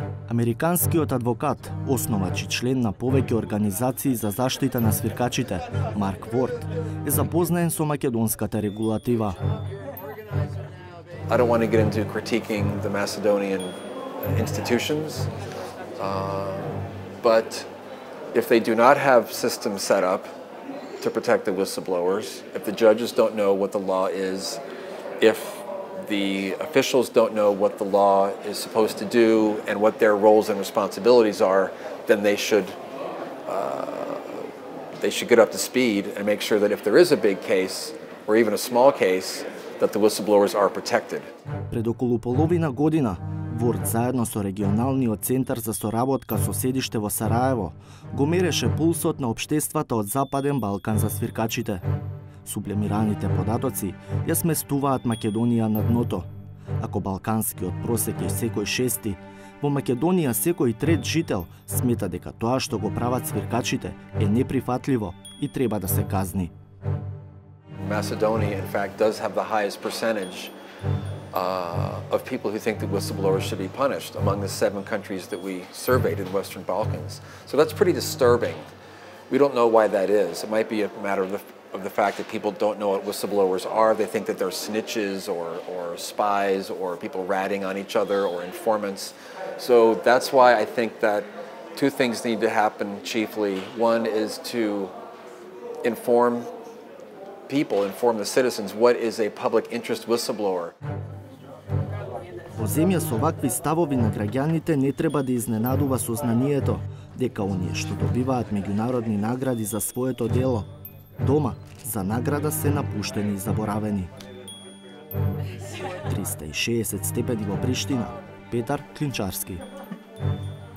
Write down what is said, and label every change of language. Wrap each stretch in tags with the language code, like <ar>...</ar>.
<mk>Американскиот адвокат, основач и член на повеќе организации за заштита на свиркачите, Марк Ворд, е запознаен со македонската регулатива.</mk> <en>I don't want to get into critiquing the Macedonian institutions, but if they do not have systems set up to protect the whistleblowers, if the judges don't know what the law is, if the officials don't know what the law is supposed to do and what their roles and responsibilities are, then they should get up to speed and make sure that if there is a big case or even a small case, that the whistleblowers are protected.</en> <mk>Пред околу половина година, Ворд заедно со регионалниот центар за соработка со седиште во Сараево го мереше пулсот на општествата од Западен Балкан за свиркачите. Сублимираните податоци ја сместуваат Македонија на дното. Ако балканскиот просек е секој шести, во Македонија секој трет жител смета дека тоа што го прават свиркачите е неприфатливо и треба да се казни.</mk> <en>Macedonia, in fact, does have the highest percentage of people who think that whistleblowers should be punished among the 7 countries that we surveyed in the Western Balkans. So that's pretty disturbing. We don't know why that is. It might be a matter of the fact that people don't know what whistleblowers are. They think that they're snitches or spies or people ratting on each other or informants. So that's why I think that 2 things need to happen chiefly. One is to inform the citizens what is a public interest whistleblower.</en> <mk>Во земја со вакви ставови на граѓаните не треба да изненадува сознанието дека оние што добиваат меѓународни награди за своето дело, дома за награда се напуштени и заборавени. 360 степени во Приштина, Петар Клинчарски.</mk>